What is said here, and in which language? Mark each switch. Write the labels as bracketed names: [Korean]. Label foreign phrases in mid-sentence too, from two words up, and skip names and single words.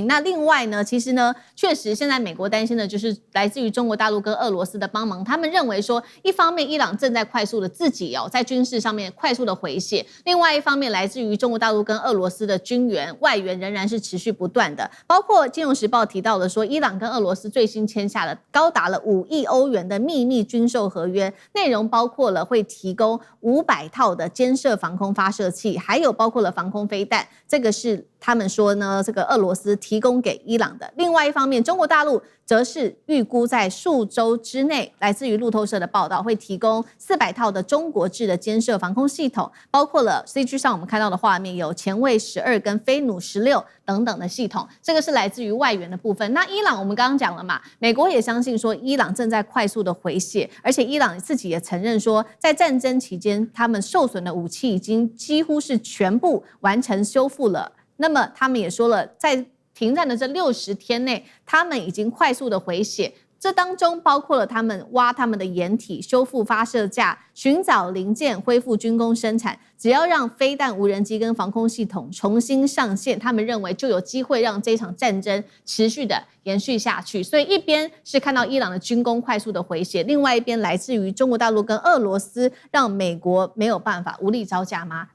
[Chinese] 那另外呢，其實呢，確實現在美國擔心的就是來自於中國大陸跟俄羅斯的幫忙，他們認為說，一方面伊朗正在快速的自己在軍事上面快速的回血，另外一方面來自於中國大陸跟俄羅斯的軍援外援仍然是持續不斷的，包括《金融時報》提到的說，伊朗跟俄羅斯最新簽下了高達了5億歐元的秘密軍售合約，內容包括了會提供500套的肩射防空發射器，還有包括了防空飛彈。這個是他們說呢，這個俄羅斯提供給伊朗的。另外一方面，中國大陸則是預估在數週之內，來自於路透社的報道，會提供400套的中國制的肩射防空系統，包括了 CG 上我們看到的畫面有前衛12跟飛弩16等等的系統。這個是來自於外援的部分。那伊朗我們剛剛講了嘛，美國也相信說伊朗正在快速的回血，而且伊朗自己也承認說，在戰爭期間他們受損的武器已經幾乎是全部完成修復了。那麼他們也說了，在停戰的這60天內，他們已經快速的回血。這當中包括了他們挖他們的掩體、修復發射架、尋找零件、恢復軍工生產。只要讓飛彈、無人機跟防空系統重新上線，他們認為就有機會讓這場戰爭持續的延續下去。所以一邊是看到伊朗的軍工快速的回血，另外一邊來自於中國大陸跟俄羅斯，讓美國沒有辦法無力招架嗎？